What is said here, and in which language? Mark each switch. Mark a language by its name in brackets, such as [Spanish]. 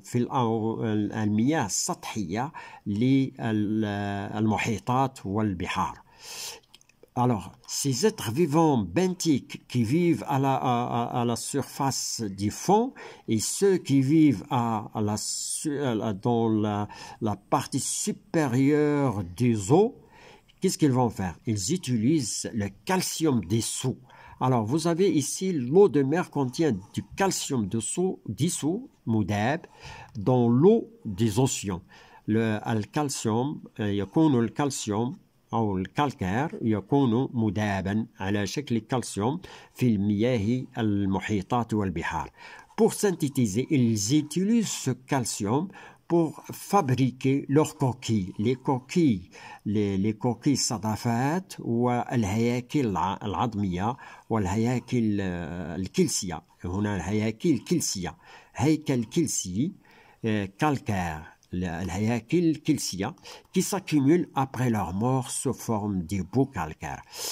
[Arabic] في المياه السطحية للمحيطات والبحار. [French] Alors, ces êtres vivants benthiques qui vivent à la surface du fond et ceux qui vivent dans la partie supérieure des eaux, qu'est-ce qu'ils vont faire? Ils utilisent le calcium dissous. Alors, vous avez ici, l'eau de mer contient du calcium dissous, مذاب, dans l'eau des océans. [Arabic] الكالسيوم يكون الكالسيوم أو الكالكير يكون مذابا على شكل كالسيوم في المياه المحيطات والبحار. [French] Pour synthétiser, ils utilisent ce calcium pour fabriquer leurs coquilles. Les coquilles [Arabic] صدفات والهياكل العظمية والهياكل الكلسية. هنا الهياكل الكلسية، هيكل كلسي calcaire. الهياكل الكلسية [French] qui s'accumulent après leur mort sous forme de boues calcaires.